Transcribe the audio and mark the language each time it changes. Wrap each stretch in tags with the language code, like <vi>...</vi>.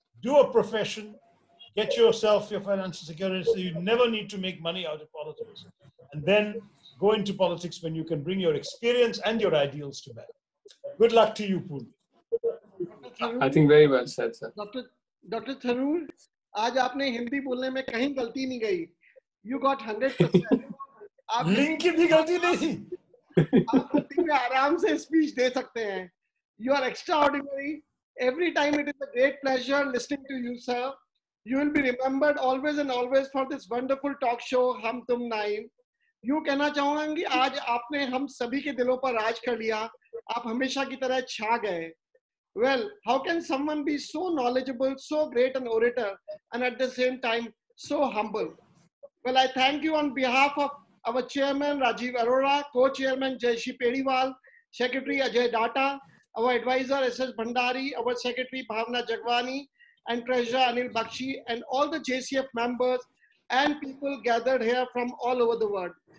<en>Do a profession, get yourself your financial security so you never need to make money out of politics. And then go into politics when you can bring your experience and your ideals to bear. Good luck to you, Poon. I think very well said, sir. Dr.</en> <hi>Tharoor, आज आपने हिंदी बोलने में कहीं गलती नहीं गई.</hi> <en>You got 100%.</en> <hi>Link की भी गलती नहीं थी. आप हिंदी में आराम से स्पीच दे सकते हैं.</hi> <en>You are extraordinary. Every time it is a great pleasure listening to you, sir. You will be remembered always and always for this wonderful talk show, Hum Tum Nine.</en> <hi>यूँ कहना चाहूँगा कि आज आपने हम सभी के दिलों पर राज कर लिया. आप हमेशा की तरह छा गए.</hi> <en>Well, how can someone be so knowledgeable, so great an orator, and at the same time so humble? Well, I thank you on behalf of our chairman Rajiv Arora, co-chairman Jayeshi Pediwal, secretary Ajay Data, our advisor SS Bhandari, our secretary Bhavna Jagwani, and treasurer Anil Bakshi, and all the JCF members and people gathered here from all over the world.</en>